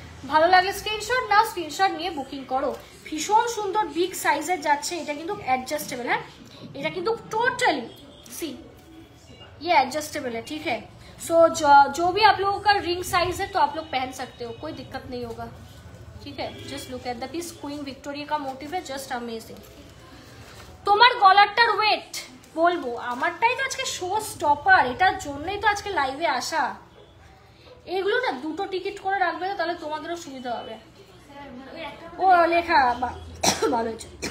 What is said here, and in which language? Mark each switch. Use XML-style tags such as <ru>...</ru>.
<bn>ভালো লাগে স্ক্রিনশট নাও, স্ক্রিনশট নিয়ে বুকিং করো। ভীষণ সুন্দর বিগ সাইজের যাচ্ছে, এটা কিন্তু</bn> <hi>एडजस्टेबल है,</hi> <bn>এটা কিন্তু</bn> <hi>टोटली सी ये एडजस्टेबल है, ठीक है। सो जो भी आप लोगों का रिंग साइज है तो आप लोग पहन सकते हो, कोई दिक्कत नहीं होगा, ठीक है।</hi> <en>just look at the piece,</en> <hi>queen Victoria का मोटिव है,</hi> <en>Just amazing.</en> <bn>তোমার গলারটার ওয়েট বলবো, আমারটাই তো আজকে শো স্টপার, এটার জন্যই তো আজকে লাইভে আসা। এগুলো না দুটো টিকিট করে রাখবে না, তাহলে তোমাদেরও সুবিধা হবে। ও লেখা ভালো হয়েছে।</bn>